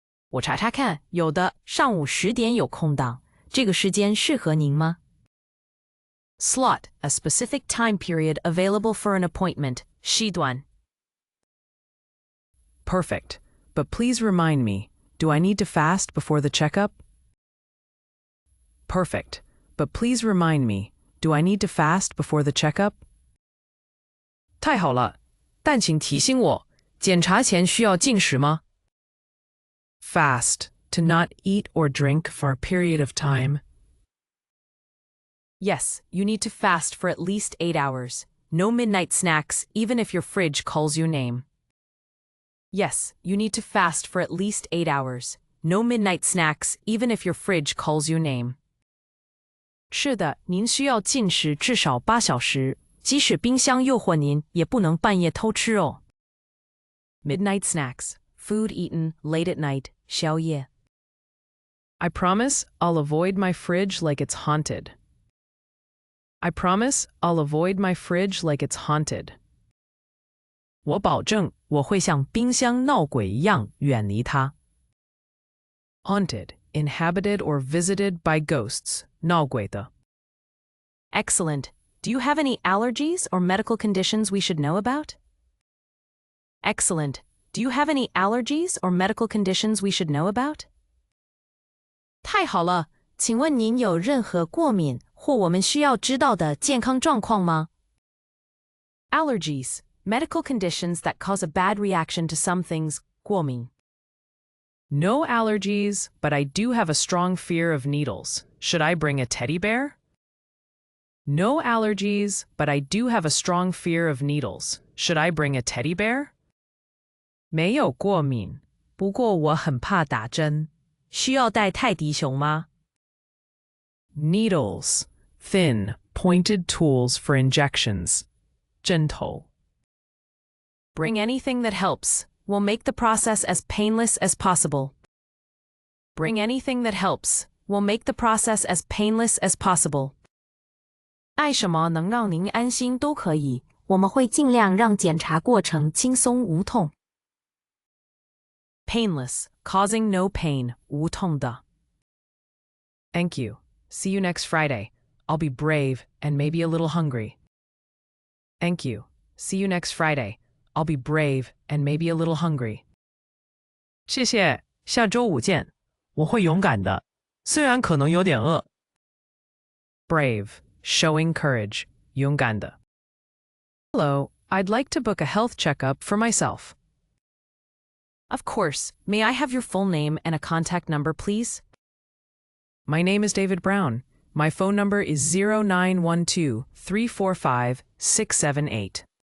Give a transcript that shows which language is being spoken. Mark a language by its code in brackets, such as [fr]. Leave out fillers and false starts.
[zh] 我查查看，有的，上午10点有空档，这个时间适合您吗？ [en] Slot, a specific time period available for an appointment. [zh] 时段. [en] Perfect. But please remind me, do I need to fast before the checkup? Perfect. But please remind me, do I need to fast before the checkup? [zh] 太好了，但请提醒我，检查前需要禁食吗？ [en] Fast, to not eat or drink for a period of time. Yes, you need to fast for at least 8 hours. No midnight snacks, even if your fridge calls your name. Yes, you need to fast for at least 8 hours. No midnight snacks, even if your fridge calls your name. [zh] 是的，您需要禁食至少8小时，即使冰箱诱惑您，也不能半夜偷吃哦。 [en] Midnight snacks, food eaten late at night, 宵夜。 I promise I'll avoid my fridge like it's haunted. I promise I'll avoid my fridge like it's haunted. [zh] 我保证我会像冰箱闹鬼一样远离它。 [en] Haunted, inhabited or visited by ghosts. [zh] 闹鬼的。 [en] Excellent. Do you have any allergies or medical conditions we should know about? Excellent. Do you have any allergies or medical conditions we should know about? [zh] 太好了，请问您有任何过敏或我们需要知道的健康状况吗？ [en] Allergies, medical conditions that cause a bad reaction to some things, 过敏。 No allergies, but I do have a strong fear of needles. Should I bring a teddy bear? No allergies, but I do have a strong fear of needles. Should I bring a teddy bear? [zh] 没有过敏，不过我很怕打针。需要带泰迪熊吗？ [en] Needles, thin, pointed tools for injections. [zh] 针头。 [en] Bring anything that helps. We'll make the process as painless as possible. Bring anything that helps. We'll make the process as painless as possible. [zh] 带什么能让您安心都可以，我们会尽量让检查过程轻松无痛。 [en] Painless, causing no pain, 无痛的。 Thank you. See you next Friday. I'll be brave and maybe a little hungry. Thank you. See you next Friday. I'll be brave and maybe a little hungry. [zh] 谢谢，下周五见。我会勇敢的，虽然可能有点饿。 [en] Brave, showing courage. 勇敢的。 Hello, I'd like to book a health checkup for myself. Of course. May I have your full name and a contact number, please? My name is David Brown. My phone number is 0912-345-678.